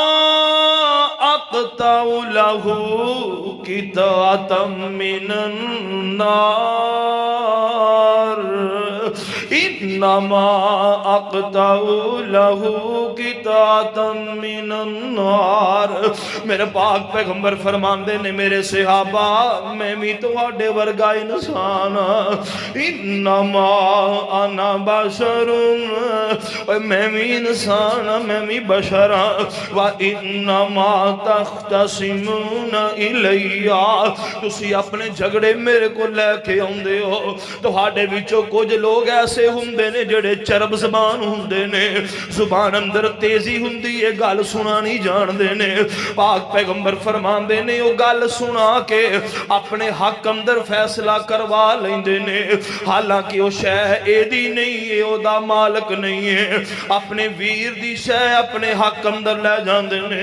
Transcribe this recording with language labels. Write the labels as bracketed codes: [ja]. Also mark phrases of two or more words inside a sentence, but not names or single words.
[ar] أقطع له قطعة من النار إنما أقطع له قطعة من النار. [pa] میرے پاک پیغمبر فرماندے نے میرے صحابہ میں بھی تہاڈے ورگا انسان [ar] إنما أنا بشر, [pa] میں بھی انسان میں بھی بشر [ar] وإنما تختصمون إلي, [pa] تسی اپنے جھگڑے میرے کو لے کے آؤندے ہو. تہاڈے وچوں کجھ لوک ایسے ہندے نے جیہڑے چرب زبان ہندے نے، زبان اندر تیزی ہندی ہے گل سنا نہیں جاندے نے. پاک پیغمبر فرماندے نے او گل سنا کے اپنے حق اندر فیصلہ کروا لیندے نے، حالانکہ او شے ایدی نہیں ہے اودا مالک نہیں ہے، اپنے ویر دی شے اپنے حق اندر لے جاندے نے.